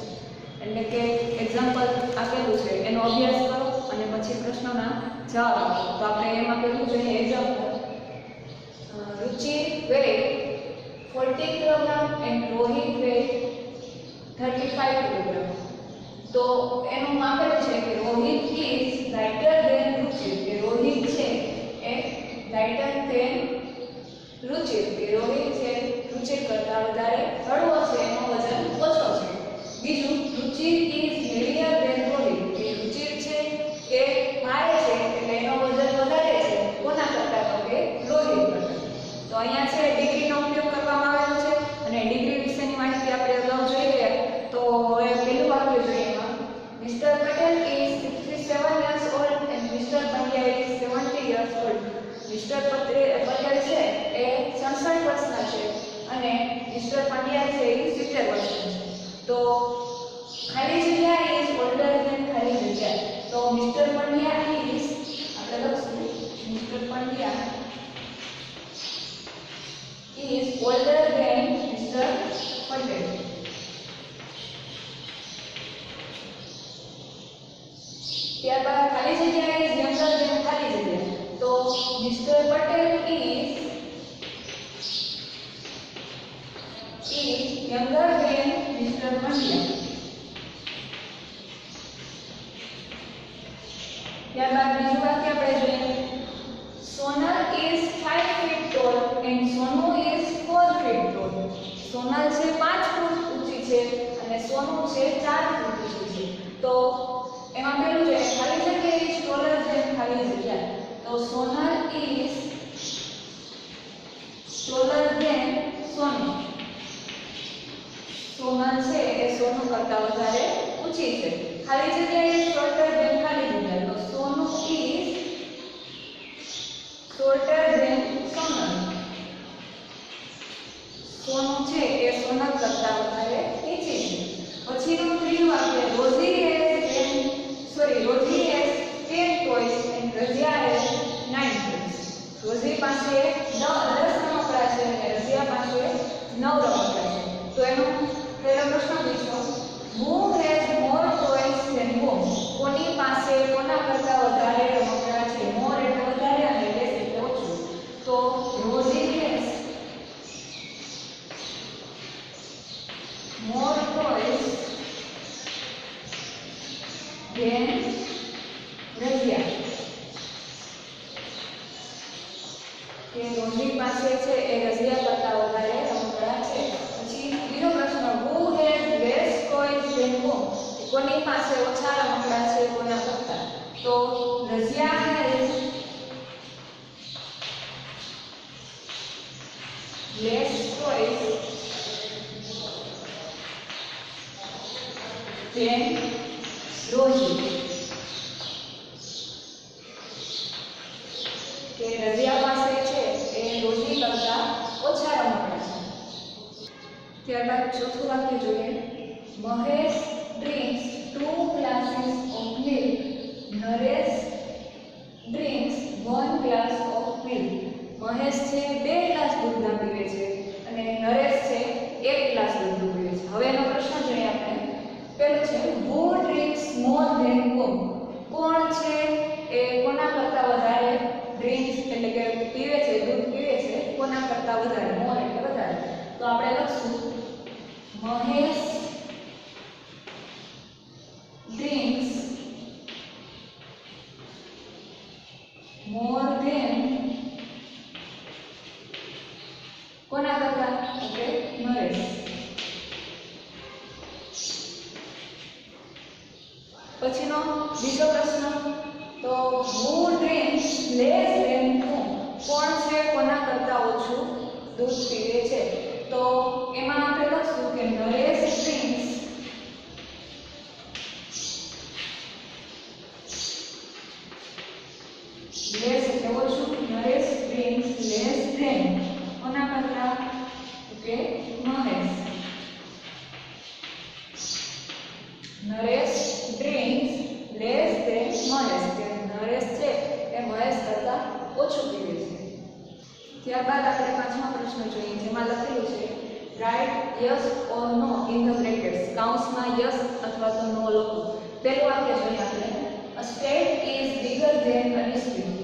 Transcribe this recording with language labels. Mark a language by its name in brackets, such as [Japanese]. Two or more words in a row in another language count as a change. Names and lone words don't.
[Gujarati] એટલે કે એક્ઝામ્પલ આપેલું છે એનો અભ્યાસ કરો અને પછી પ્રશ્નોના જવાબ આપો. તો આપણે એમાં પેલું જોઈએ એક્ઝામ્પલ. રુચિ weighed 40 કિલોગ્રામ and રોહિત weighed 35 કિલોગ્રામ. તો એનું આપેલું છે કે રોહિત [English] is lighter than [Gujarati] રુચિ. કે રોહિત છે એ [English] lighter than [Gujarati] રુચિ. કે રોહિત છે રુચિ કરતાં વધારે હળવો છે, એનો વજન ઓછો છે. [English] બીજું, રુચિ is heavier than રોહિત. [Gujarati] કે રુચિ છે એ ભારે છે એટલે એનો વજન વધારે છે. કોના કરતાં? તો કે રોહિત કરતાં. તો અહીંયા છે ડિગ્રીનો ઉપયોગ કરવામાં આવેલો છે અને ડિગ્રી વિશેની માહિતી આપણે અગાઉ જોઈ ગયા. તો હવે પહેલું વાક્ય જોઈએ એમાં. મિસ્ટર પટેલ [English] is 67 years old and Mr. પંડ્યા is 70 years old. [Gujarati] મિસ્ટર પટેલ છે એ 67 વર્ષના છે અને મિસ્ટર પંડ્યા છે એ 70 વર્ષના છે. તો ખાલી જગ્યા [English] is older than [Gujarati] ખાલી જગ્યા. [English] તો મિસ્ટર પંડ્યા is [Gujarati] આપણે લખશું [English] મિસ્ટર પંડ્યા is older than Mr. Patel. [Gujarati] ત્યારબાદ ખાલી જગ્યા [English] is younger than [Gujarati] ખાલી જગ્યા. [English] તો Mr. Patel is younger than Mr. Pandya. [Gujarati] ત્યારબાદ બીજું વાક્ય આપણે જોઈએ. [English] સોનલ is 5 feet tall and સોનુ is 4 feet tall. [Gujarati] સોનલ છે 5 ફૂટ ઊંચી છે અને સોનુ છે 4 ફૂટ ઊંચી છે. તો એમાં પેલું છે ખાલી જગ્યા [English] is taller than [Gujarati] ખાલી જગ્યા. [English] તો સોનલ is taller than સોનુ. [Gujarati] સોનલ છે એ સોનુ કરતાં વધારે ઊંચી છે. ખાલી જગ્યા [English] is shorter than [Gujarati] ખાલી જગ્યા. તો [English] સોનુ is shorter than સોનલ. [Gujarati] સોનુ છે એ સોનલ કરતાં વધારે નીચી છે. પછીનું ત્રીજું વાક્ય. [English] રોઝી has 10 toys and રઝિયા has 9 toys. [Gujarati] રોઝી પાસે 10 રમકડા છે અને રઝિયા પાસે 9 રમકડા છે. તો એનો પહેલો પ્રશ્ન પૂછો. [English] Who has more toys than whom? [Gujarati] કોની પાસે કોના કરતાં વધારે રમકડા છે? more એટલે વધારે અને less એટલે ઓછું. તો રોઝી [English] has more toys than [Gujarati] રઝિયા. કે રોઝી પાસે છે એ રઝિયા કરતાં વધારે રમકડા છે. પછી બીજો પ્રશ્ન. [English] Who has less toys than whom? [Gujarati] કોની પાસે ઓછા રમકડા છે કોના કરતાં? [English] તો રઝિયા has less toys than રોઝી. [Gujarati] કે રઝિયા પાસે છે એ રોઝી કરતાં ઓછા રમકડા છે. ત્યારબાદ ચોથું વાક્ય જોઈએ. મહેશ [English] drinks 2 glasses of milk. નરેશ drinks 1 glass of milk. [Gujarati] મહેશ છે 2 ગ્લાસ દૂધના પીવે છે અને નરેશ છે 1 ગ્લાસ દૂધનું પીવે છે. હવે એનો પ્રશ્ન જોઈએ આપણે. પહેલું છે [English] who drinks more than whom? [Gujarati] કોણ છે એ કોના કરતાં વધારે ડ્રિંક્સ એટલે કે પીવે છે, દૂધ પીવે છે કોના કરતાં વધારે? મોર એટલે વધારે. તો આપણે લખશું મહેશ [English] drinks more than [Gujarati] કોના કરતાં? ઓકે, નરેશ. પછીનો બીજો પ્રશ્ન. [English] તો who drinks less than whom? [Gujarati] કોણ છે કોના કરતાં ઓછું દૂધ પીવે છે? તો એમાં આપણે લખશું કે નરેશ [English] drinks less [Gujarati] એટલે ઓછું. [English] નરેશ drinks less than [Gujarati] કોના કરતાં? [English] ઓકે, મહેશ. નરેશ drinks less than મહેશ. [Gujarati] કે નરેશ છે એ મહેશ કરતાં ઓછું પીવે છે. ત્યારબાદ આપણે પાંચમો પ્રશ્ન જોઈએ, જેમાં લખેલું છે [English] Write yes or no in the brackets. [Gujarati] કૌંસમાં યસ અથવા તો નો લખો. પહેલું વાક્ય જોઈએ આપણે, [English] A state is bigger than a district.